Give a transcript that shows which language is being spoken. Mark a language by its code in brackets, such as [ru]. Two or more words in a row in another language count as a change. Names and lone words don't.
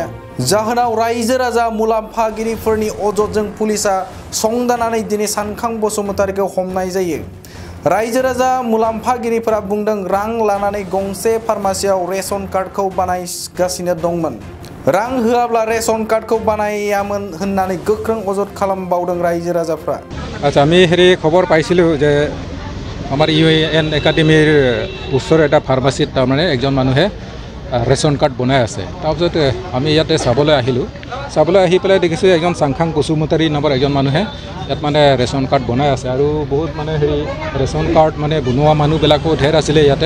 [brx] जाहोनाव रायजो राजा मुलाम्फागिरिफोरनि अजदजों पुलिसआ संदाननानै दिनै सानखां बसुमतारीखौ हमनाय जायो। रायजो राजा मुलाम्फागिरिफोरा बुंदों रां लानानै गंसे फार्मासियाव [en] ration cardखौ [brx] बानायगासिनो दंमोन। रां होआब्ला [en] ration cardखौ [brx] बानायामोन होननानै गोख्रों अजद खालामबावदों रायजो राजाफ्रा। [as] আচ্ছা আমি হেৰি খবৰ পাইছিলোঁ যে আমাৰ UN একাডেমিৰ ওচৰৰ এটা ফাৰ্মাচীত তাৰমানে একজন মানুহে [en] ration card [as] বনাই আছে। তাৰপিছত আমি ইয়াতে চাবলৈ আহিলোঁ। চাবলৈ আহি পেলাই দেখিছোঁ একজন সাংখাং বসুমতাৰী নামৰ একজন মানুহে ইয়াত মানে [en] ration card [as] বনাই আছে আৰু বহুত মানে হেৰি [en] ration card [as] মানে বনোৱা মানুহবিলাকো ঢেৰ আছিলে ইয়াতে।